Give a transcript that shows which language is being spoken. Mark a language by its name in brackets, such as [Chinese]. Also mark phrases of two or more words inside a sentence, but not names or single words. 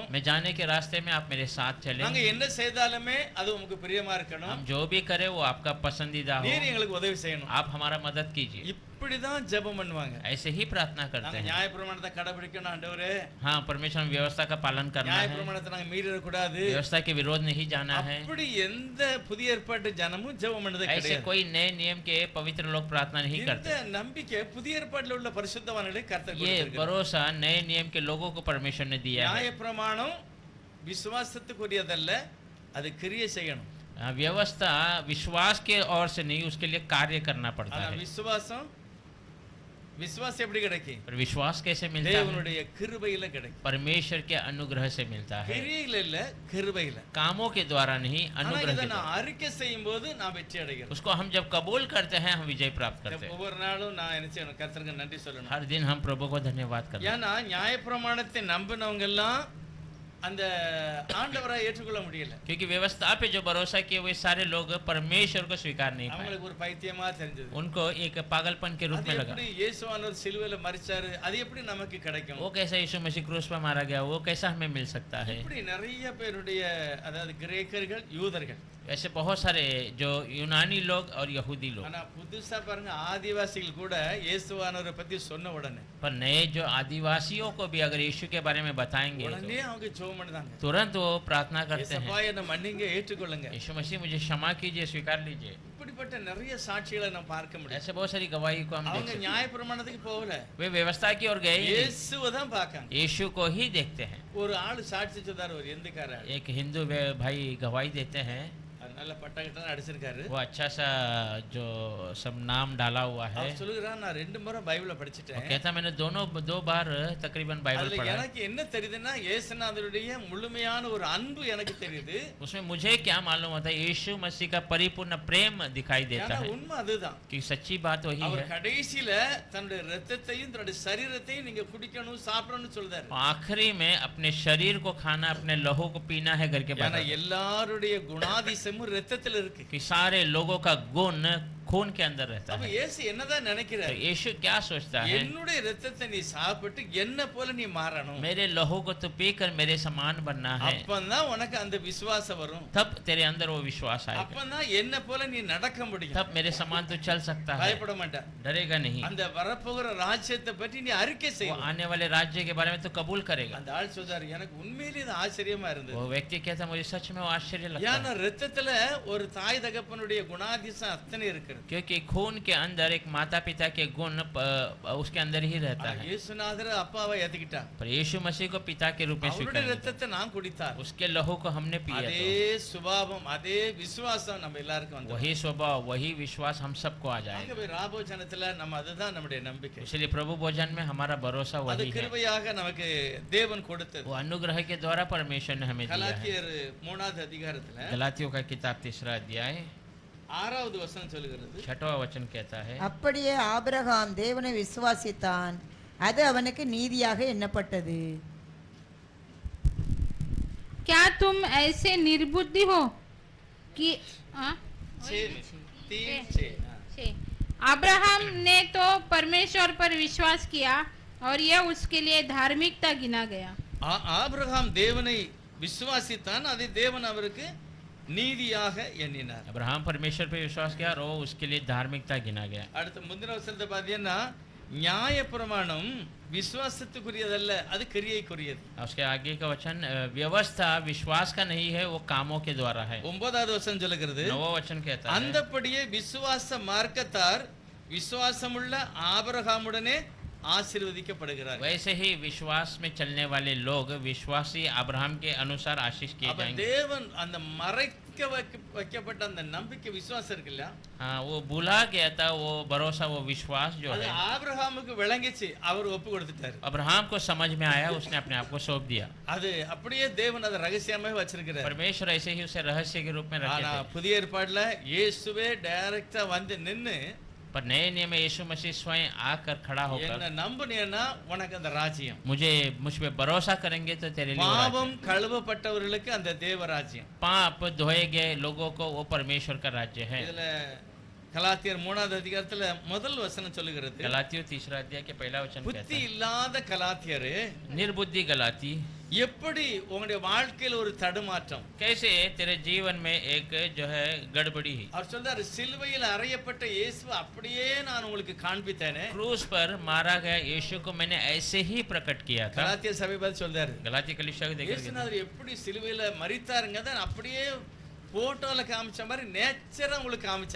[Hindi] मैं जाने के रास्ते में आप मेरे साथ चले। [Tamil] நாங்க என்ன செய்தாலுமே அது உமக்கு பிரியமா இருக்கணும். [Hindi] हम जो भी करें वो आपका पसंदीदा हो, [Tamil] நீர் எங்களுக்கு உதவி செய்யணும். [Hindi] आप हमारा मदद कीजिए। [Tamil] இப்படிதான் ஜெபம் பண்ணுவாங்க. [Hindi] ऐसे ही प्रार्थना करते நாங்க हैं। [Tamil] நியாயப்பிரமாணத்தை கடைபிடிக்கணும் ஆண்டவரே. [Hindi] हाँ, परमेश्वर में व्यवस्था का पालन करना है, [Tamil] நியாயப்பிரமாணத்தை நாங்க மீறிட கூடாது. [Hindi] व्यवस्था के विरोध नहीं जाना है। [Tamil] அப்படி எந்த புதிய ஏற்பாட்டு ஜனமும் ஜெபம் பண்ணதே ऐसे கிடையாது. [Hindi] कोई नए नियम के पवित्र लोग प्रार्थना नहीं இந்த करते। [Tamil] நம்பிக்கை புதிய ஏற்பாட்டில் உள்ள பரிசுத்தவான்களை கர்த்தர் ये கொடுத்திருக்கிறார். [Hindi] भरोसा नए नियम के लोगों को परमेश्वर ने दिया है। [Tamil] நியாயப்பிரமாணம் விசுவாசத்துக்குரியதல்ல, அது கிரியை செய்யணும். [Hindi] व्यवस्था विश्वास के ओर से नहीं, उसके लिए कार्य करना पड़ता ஆனா है। [Tamil] விசுவாசம் விசுவாசம் எப்படி கிடைக்கும்? [Hindi] पर विश्वास कैसे मिलता है? [Tamil] தேவனுடைய கிருபையில கிடைக்கும். [Hindi] परमेश्वर के अनुग्रह से मिलता है, [Tamil] கிரியையில இல்ல, கிருபையில. [Hindi] कामों के द्वारा नहीं, ஆனா अनुग्रह இதை के நான் द्वारा। [Tamil] அறிக்கை செய்யும்போது நான் வெற்றி அடைகிறேன். [Hindi] उसको हम जब कबूल करते हैं हम विजय प्राप्त करते हैं। [Tamil] ஒவ்வொரு நாளும் நான் என்ன செய்யணும்? கர்த்தருக்கு நன்றி சொல்லணும். [Hindi] हर दिन हम प्रभु को धन्यवाद करते हैं, [Tamil] ஏன்னா நியாயப்பிரமாணத்தை நம்பினவங்க எல்லாம் அந்த ஆண்டவரை ஏற்றுக்கொள்ள முடியல. [Hindi] क्योंकि व्यवस्था पे जो भरोसा किए वे सारे लोग परमेश्वर को स्वीकार नहीं पाए, [Tamil] அவங்களுக்கு ஒரு பைத்தியமா தெரிஞ்சது. [Hindi] उनको एक पागलपन के रूप அது में लगा। [Tamil] எப்படி இயேசுவானவர் சிலுவையில மரிச்சாரு, அது எப்படி நமக்கு கிடைக்கும்? [Hindi] वो कैसा यीशु मसीह क्रूस पर मारा गया, वो कैसा हमें मिल सकता है? [Tamil] இப்படி நிறைய பேருடைய, அதாவது கிரேக்கர்கள், யூதர்கள், [Hindi] ऐसे बहुत सारे जो यूनानी लोग और यहूदी लोग, [Tamil] ஆனா புதுசா பாருங்க, ஆதிவாசிகள் கூட இயேசுவானவரை பத்தி சொன்ன உடனே [Hindi] पर नए जो आदिवासियों को भी अगर यीशु के बारे में बताएंगे உடனே तो [Tamil] அவங்க ஜெபம் பண்ணுதாங்க. [Hindi] तुरंत वो प्रार्थना करते हैं, [Tamil] இயேசுவா என்னை மன்னிங்க, ஏற்றுக்கொள்ளுங்க. [Hindi] यीशु मसीह मुझे क्षमा कीजिए, स्वीकार लीजिए। [Tamil] இப்படிப்பட்ட நிறைய சாட்சிகளை நம்ம பார்க்க முடியும். [Hindi] ऐसे बहुत सारी गवाही को हम देख அவங்க सकते हैं। [Tamil] நியாயப்பிரமாணத்துக்கு போகல, [Hindi] वे व्यवस्था की ओर गए ही नहीं, [Tamil] இயேசுவை தான் பார்க்காங்க. [Hindi] यीशु को ही देखते हैं। [Tamil] ஒரு ஆளு சாட்சி சொன்னார், ஒரு எந்துக்கார ஆளு. [Hindi] एक हिंदू भाई गवाही देते हैं, [Tamil] அது நல்ல பட்டகட்டெல்லாம் அடிச்சிருக்காரு. [Hindi] वो अच्छा सा जो सब नाम डाला हुआ है, [Tamil] அவர் சொல்லுகிறான், நான் 2 முறை பைபிளை वो படிச்சிட்டேன். [Hindi] कहता मैंने दो बार तकरीबन बाइबल அதுல पढ़ा है। [Tamil] எனக்கு என்ன தெரியுதுன்னா, இயேசுநாதருடைய முழுமையான ஒரு அன்பு எனக்கு தெரியுது. [Hindi] उसमें मुझे क्या मालूम होता है, यीशु मसीह का परिपूर्ण प्रेम दिखाई देता ஏன்னா है, [Tamil] உண்மை அதுதான். [Hindi] कि सच्ची बात वही அவர் है। [Tamil] கடைசியில தன்னுடைய ரத்தத்தையும் தன்னுடைய சரீரத்தையும் நீங்க குடிக்கணும், சாப்பிடணும்னு சொல்றாரு. [Hindi] आखिरी में अपने शरीर को खाना, अपने लहू को पीना है करके ஏன்னா बताता है, [Tamil] எல்லாருடைய குணாதிசமும் ரத்தத்துல இருக்கு. [Hindi] कि सारे लोगों का गुण खून के अंदर रहता அப்ப है। [Tamil] இயேசு என்னதான் तो நினைக்கிறார்? [Hindi] यीशु क्या सोचता है, [Tamil] என்னுடைய ரத்தத்தை நீ சாப்பிட்டு என்ன போல நீ மாறணும். [Hindi] मेरे लहू को तो पीकर मेरे समान बनना है, [Tamil] அப்பதான் உனக்கு அந்த விசுவாசம் வரும். [Hindi] तब तेरे अंदर वो विश्वास आएगा, [Tamil] அப்பதான் என்ன போல நீ நடக்க முடியும். [Hindi] तब मेरे समान तो चल सकता है, [Tamil] பயப்பட மாட்டா. [Hindi] डरेगा नहीं। [Tamil] அந்த வரப்போகிற ராஜ்யத்தை பற்றி நீ அறிக்கை वो செய்ய. [Hindi] आने वाले राज्य के बारे में तो कबूल करेगा। [Tamil] அந்த ஆள் சொல்றாரு, எனக்கு உண்மையிலேயே இது ஆச்சரியமா இருந்தது. [Hindi] वो व्यक्ति कहता मुझे सच में वो आश्चर्य लगता ஏன்னா है, [Tamil] ரத்தத்துல ஒரு தாய் தகப்பனுடைய குணாதிசம் அத்தனை இருக்கிறது. [Hindi] क्योंकि खून के अंदर एक माता पिता के गुण उसके अंदर ही रहता है। [Tamil] இயேசுநாதர் அப்பாவை ஏத்துக்கிட்டா, [Hindi] पर यीशु मसीह को पिता के रूप में அவருடைய स्वीकार किया, [Tamil] ரத்தத்தை நான் குடித்தார். [Hindi] उसके लहू को हमने पिया, [Tamil] அதே சுபாவம், அதே விசுவாசம் நம்ம எல்லாருக்கும் तो வந்து. [Hindi] वही स्वभाव वही विश्वास हम सबको आ जाएगा। [Tamil] ஆகவே ராபோஜனத்துல நம்ம அதுதான் நம்முடைய நம்பிக்கை. [Hindi] इसलिए प्रभु भोजन में हमारा भरोसा அது वही है, [Tamil] கிருபையாக நமக்கு தேவன் கொடுத்தது. [Hindi] वो अनुग्रह के द्वारा परमेश्वर ने हमें दिया है। [Tamil] கலாத்தியர் 3வது அதிகாரத்துல [Hindi] गलातियों का किताब 3 अध्याय [Tamil] 6வது வசனம் சொல்லுகிறது, [Hindi] 6वां वचन कहता है, [Tamil] அப்படியே ஆபிரகாம் தேவனை விசுவாசித்தான், அது அவனுக்கு நீதியாக எண்ணப்பட்டது। [Hindi] क्या तुम ऐसे निर्बुद्धि हो कि हाँ? 3:6. छः। अब्राहम ने तो परमेश्वर पर विश्वास किया और यह उसके लिए धार्मिकता गिना गया। [Tamil] ஆபிரகாம் தேவனை விசுவாசித்தான், அதை தேவன் அவருக்கு நீதியாக எண்ணினார். [Hindi] अब्राहम परमेश्वर पे विश्वास किया और वो उसके लिए धार्मिकता गिना गया। [Tamil] அடுத்த முந்தின வசனத்தை பார்த்தீங்கன்னா, நியாயப்பிரமாணம் விசுவாசத்துக்குரியதல்ல, அது கிரியைக்குரியது. [Hindi] उसके आगे का वचन व्यवस्था विश्वास का नहीं है, वो कामों के द्वारा है। [Tamil] 9வது வசனம் சொல்லுகிறது, [Hindi] 9वां वचन कहता है, [Tamil] அந்தப்படியே விசுவாச மார்க்கத்தார் விசுவாசமுள்ள ஆபிரகாமுடனே ஆசீர்வதிக்கப்படுகிறார். [Hindi] वैसे ही विश्वास में चलने वाले लोग विश्वासी अब्राहम के अनुसार आशीष किए அப்ப जाएंगे। [Tamil] தேவன் அந்த மறைக்க வைக்கப்பட்ட அந்த நம்பிக்கை விசுவாசம் இருக்குல்ல, [Hindi] हाँ, वो भूला गया था वो भरोसा, वो विश्वास जो அது है [Tamil] ஆபிரகாமுக்கு விளங்கிச்சு, அவர் ஒப்பு கொடுத்துட்டாரு. [Hindi] अब्राहम को समझ में आया, उसने अपने आप को सौंप दिया। [Tamil] அது அப்படியே தேவன் அதை ரகசியமாக வச்சிருக்கிறார். [Hindi] परमेश्वर ऐसे ही उसे रहस्य के रूप में रखे ஆனா थे। [Tamil] புதிய ஏற்பாடுல இயேசுவே டைரக்டா வந்து நின்னு, [Hindi] पर नए नियम में यीशु मसीह स्वयं आकर खड़ा होकर, [Tamil] என்ன நம்புனேன்னா உனக்கு அந்த ராஜ்யம், [Hindi] मुझ पे भरोसा करेंगे तो तेरे लिए वो राज्य। [Tamil] பாவம் கழுவப்பட்டவர்களுக்கு அந்த தேவ ராஜ்யம். [Hindi] पाप धोए गए लोगों को वो परमेश्वर का राज्य है। [Tamil] இதுல கலாத்தியர் 3வது அதிகாரத்துல முதல் வசனம் சொல்லுகிறது, [Hindi] गलातियों 3 अध्याय के पहला वचन कहता புத்தி है, [Tamil] இல்லாத கலாத்தியரே, [Hindi] निर्बुद्धि गलाती, [Tamil] எப்படி உங்களுடைய வாழ்க்கையில ஒரு தடுமாற்றம். [Hindi] कैसे तेरे जीवन में एक जो है गड़बड़ी है। [Tamil] அவர் சொல்றாரு, சிலுவையில் அறையப்பட்ட இயேசு அப்படியே நான் உங்களுக்கு காண்பித்தேனே. [Hindi] क्रूस पर मारा गया यीशु को मैंने ऐसे ही प्रकट किया था। [Tamil] கலாத்திய சபை பார்த்து சொல்றாரு, [Hindi] गलाती कलीसिया को देखकर [Tamil] இயேசுநாதர் எப்படி சிலுவையில மரித்தாருங்கத அப்படியே போட்டோல காமிச்ச மாதிரி நேச்சரா உங்களுக்கு காமிச்சாங்க.